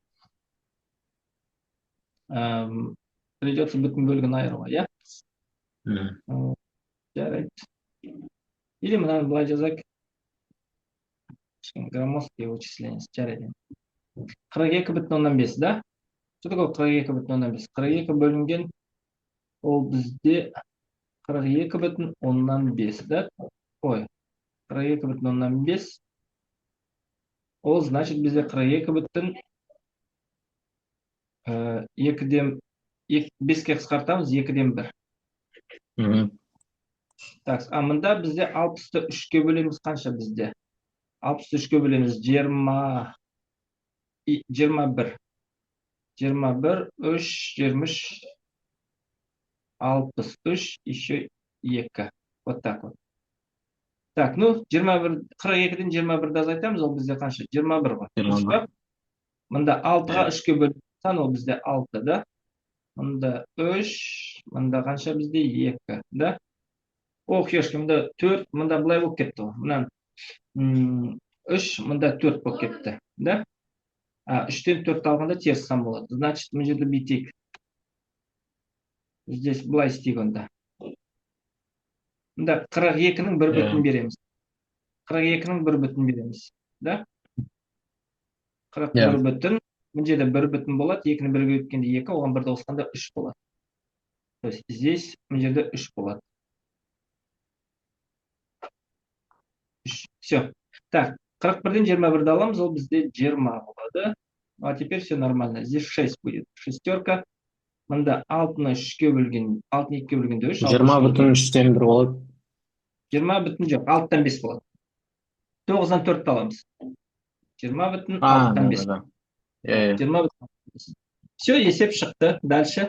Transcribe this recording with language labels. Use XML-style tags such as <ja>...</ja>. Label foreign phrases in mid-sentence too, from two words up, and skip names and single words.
<kk>Придется бүтін бөлігін айыруға, я? Жарайды. Или мынаны былай жазайық.</kk> <ru>Громоздкие вычисления.</ru> <kk>Жарайды. 42,5, да?</kk> <ru>Что такое 42,5?</ru> <kk>42 бөлінген ол бізде 42,5, да? Ой, 42,5. Ол значит бізде 42,5 2-ден 5-ке қысқартамыз, 2-ден 1.</kk> <ru>Так, а</ru> <kk>мында бізде 60-ты 3-ке бөлеміз қанша бізде? 60-ты 3-ке бөлеміз 21. 21, 3, 23, 63,</kk> <ru>еще 2. Вот так вот. Так, ну,</ru> <kk>42-ден 21-ді азайтамыз, ол бізде қанша? 21 ғой. 21. Мында 6-ға 3-ке бөлеміз, ол бізде 6, да? Мында 3, мында қанша бізде 2, да? Ох, ешкі, мында 4, мында бұлай болып кетті ғой. Мұнан 3, мында 4 болып кетті, да? 3-тен 4 алғанда теріс сан болады. Значит, мы жерде бүйтейік. Здесь былай істейік онда. Мында 42-ның 1 бүтін береміз. 42-ның 1 бүтін береміз, да? 41 бүтін. Мына жерде 1 бүтін болады. 2-ні 1-ге өткенде 2, оған 1-ді қосқанда 3 болады.</kk> <ru>То есть здесь</ru> <kk>мына жерде 3 болады. Все. Так, 41-ден 21-ді аламыз, ол бізде 20 болады.</kk> <ru>А теперь все нормально. Здесь 6 будет. Шестерка.</ru> <kk>Мында 6-ны 3-ке бөлген, 6-ны 2-ке бөлгенде 3. 20 бүтін 3-тен 1 болады. 20 бүтін жоқ, 6-тан 5 болады. 9-дан 4-ті аламыз. 20 бүтін 6-тан 5. Иә. 20 бүтін. Все, есеп шықты. Дальше.</kk>